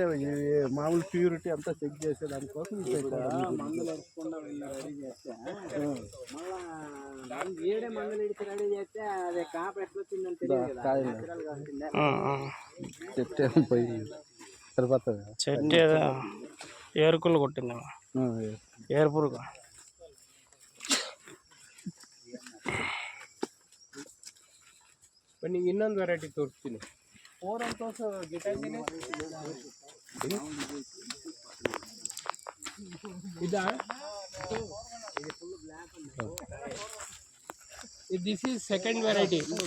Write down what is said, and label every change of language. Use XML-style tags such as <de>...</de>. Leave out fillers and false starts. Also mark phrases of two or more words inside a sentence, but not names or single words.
<te>మామూలు ప్యూరిటీ అంతా చెక్ చేసే దానికోసం మందులు రెడీ చేస్తే అదే కాపు ఎట్లా వచ్చిందంటే చెట్టు పోయి సరిపోతుంది. చెట్టు ఏదో ఏరుకులు కొట్టింది, ఏరు పురుగు.</te> <kn>ಬನ್ನಿ ಇನ್ನೊಂದು ವೆರೈಟಿ ತೋರಿಸ್ತೀನಿ.</kn> <en>This is second variety.</en>